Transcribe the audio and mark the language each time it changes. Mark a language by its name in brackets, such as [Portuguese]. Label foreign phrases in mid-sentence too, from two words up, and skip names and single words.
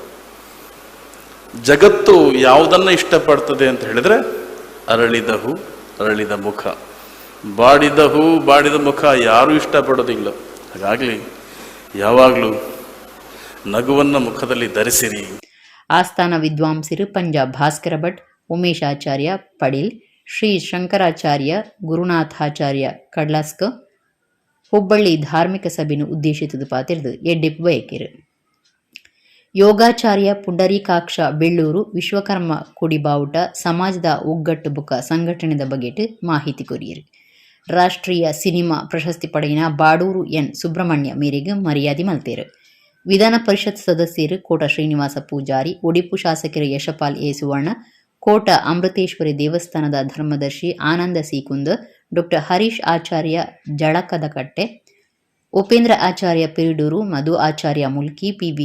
[Kannada] ಜಗತ್ತು ಯಾವುದನ್ನು ಇಷ್ಟಪಡ್ತದೆ ಅಂತ ಹೇಳಿದರೆ ಅರಳಿದ ಹೂ, ಅರಳಿದ ಮುಖ. ಬಾಡಿದ ಹೂ, ಬಾಡಿದ ಮುಖ ಯಾರೂ ಇಷ್ಟಪಡೋದಿಲ್ಲ. ಹಾಗಾಗಿ ಯಾವಾಗಲೂ ನಗುವನ್ನು ಮುಖದಲ್ಲಿ ಧರಿಸಿರಿ. [Tulu] ಆಸ್ಥಾನ ವಿದ್ವಾಂಸರು ಪಂಜಾಬ್ ಭಾಸ್ಕರ ಭಟ್, ಉಮೇಶಾಚಾರ್ಯ ಪಡೀಲ್, ಶ್ರೀ ಶಂಕರಾಚಾರ್ಯ ಗುರುನಾಥಾಚಾರ್ಯ ಕಡ್ಲಾಸ್ಕ ಹುಬ್ಬಳ್ಳಿ ಧಾರ್ಮಿಕ ಸಭೆಯನ್ನು ಉದ್ದೇಶಿಸಿದ ಪಾತಿರ್ದು ಎಡ್ಡಿಪ್ಪು ಬಯಕಿರು. ಯೋಗಾಚಾರ್ಯ ಪುಂಡರೀಕಾಕ್ಷ ಬೆಳ್ಳೂರು ವಿಶ್ವಕರ್ಮ ಕುಡಿಬಾವುಟ ಸಮಾಜದ ಒಗ್ಗಟ್ಟು ಬುಕ್ಕ ಸಂಘಟನೆದ ಬಗೆಟ್ ಮಾಹಿತಿ ಕೊರಿಯರು. ರಾಷ್ಟ್ರೀಯ ಸಿನಿಮಾ ಪ್ರಶಸ್ತಿ ಪಡೆಯಿನ ಬಾಡೂರು ಎನ್ ಸುಬ್ರಹ್ಮಣ್ಯ ಮೇರೆಗೆ ಮರ್ಯಾದೆ ಮಲ್ತೇರು. ವಿಧಾನ ಪರಿಷತ್ ಸದಸ್ಯರು ಕೋಟ ಶ್ರೀನಿವಾಸ ಪೂಜಾರಿ, ಉಡುಪಿ ಶಾಸಕರು ಯಶಪಾಲ್ ಎ ಸುವರ್ಣ, ಕೋಟ ಅಮೃತೇಶ್ವರಿ ದೇವಸ್ಥಾನದ ಧರ್ಮದರ್ಶಿ ಆನಂದ ಸೀಕುಂದ್, ಡಾಕ್ಟರ್ ಹರೀಶ್ ಆಚಾರ್ಯ ಜಳಕದಕಟ್ಟೆ, ಉಪೇಂದ್ರ ಆಚಾರ್ಯ ಪಿರಿಡೂರು, ಮಧು ಆಚಾರ್ಯ ಮುಲ್ಕಿ, ಪಿ.ಬಿ.